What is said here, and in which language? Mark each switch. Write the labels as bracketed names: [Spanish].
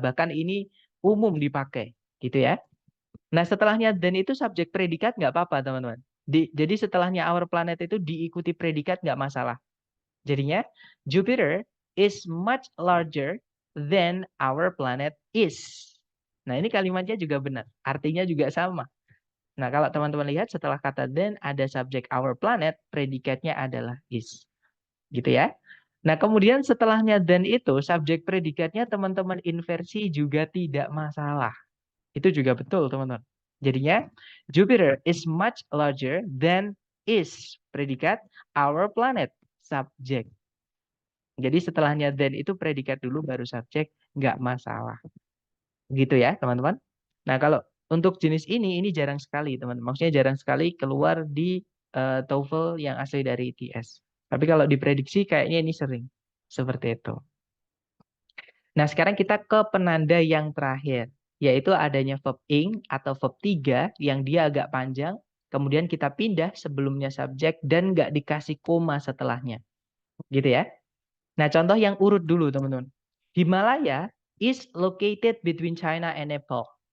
[Indonesian] Bahkan ini umum dipakai, gitu ya. Nah, setelahnya than itu subjek predikat nggak apa-apa, teman-teman. Jadi setelahnya [English] our planet [Indonesian] itu diikuti predikat nggak masalah. Jadinya, [English] Jupiter is much larger than our planet is. [Indonesian] Nah, ini kalimatnya juga benar. Artinya juga sama. Nah, kalau teman-teman lihat setelah kata than ada subjek [English] our planet, [Indonesian] predikatnya adalah is. Gitu ya. Nah, kemudian setelahnya than itu, subjek predikatnya teman-teman inversi juga tidak masalah. Itu juga betul, teman-teman. Jadinya, [English] Jupiter is much larger than is. [Indonesian] Predikat, [English] our planet, [Indonesian] subjek. Jadi setelahnya than itu predikat dulu baru subjek, nggak masalah. Gitu ya teman-teman. Nah kalau untuk jenis ini jarang sekali teman-teman. Maksudnya jarang sekali keluar di TOEFL yang asli dari ITS. Tapi kalau diprediksi kayaknya ini sering. Seperti itu. Nah sekarang kita ke penanda yang terakhir. Yaitu adanya verb ing atau verb 3 yang dia agak panjang. Kemudian kita pindah sebelumnya subjek dan nggak dikasih koma setelahnya. Gitu ya. Nah, contoh yang urut dulu, teman-teman. [English] Himalaya is located between China and Nepal.